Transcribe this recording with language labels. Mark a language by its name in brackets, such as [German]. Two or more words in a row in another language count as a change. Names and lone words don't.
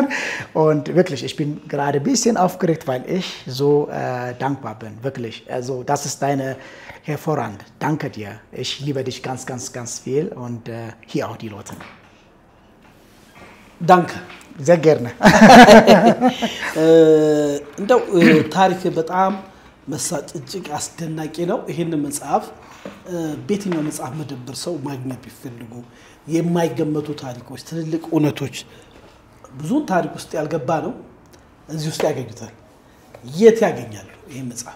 [German] Und wirklich, ich bin gerade ein bisschen aufgeregt, weil ich so dankbar bin, wirklich. Also das ist deine hervorragend. Danke dir. Ich liebe dich ganz, ganz, ganz viel und hier auch die Leute. Danke. Sehr gerne. [Amharic] እንደው ታሪክ በጣም መሳጭ እጅግ አስደናቂ ነው። ይሄን መጽሐፍ በየትኛው መጽሐፍ መደብር ሰው ማግኘት ቢፈልጉ የማይገመቱ ታሪኮች ትልልቅ እውነቶች ብዙ ታሪክ ውስጥ ያልገባ ነው እዚህ ውስጥ ያገኙታል። የት ያገኛሉ ይሄን መጽሐፍ?